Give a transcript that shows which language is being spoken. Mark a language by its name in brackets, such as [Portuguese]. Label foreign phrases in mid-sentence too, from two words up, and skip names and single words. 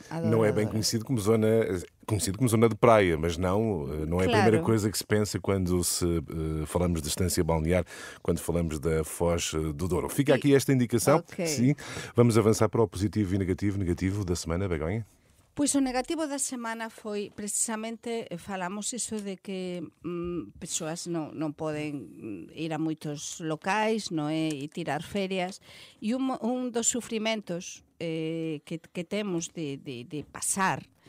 [Portuguese] Não é bem conhecido como zona de praia, mas não é a Claro. primeira coisa que se pensa quando falamos de estância balnear, quando falamos da Foz do Douro. Fica aqui esta indicação. Ok. Sim. Vamos avançar para o positivo e negativo. Negativo da semana, Begonha. [Galician] Pois o negativo da semana foi precisamente, falamos iso de que persoas non poden ir a moitos locais, non é, e tirar ferias, e un dos sufrimentos que temos de pasar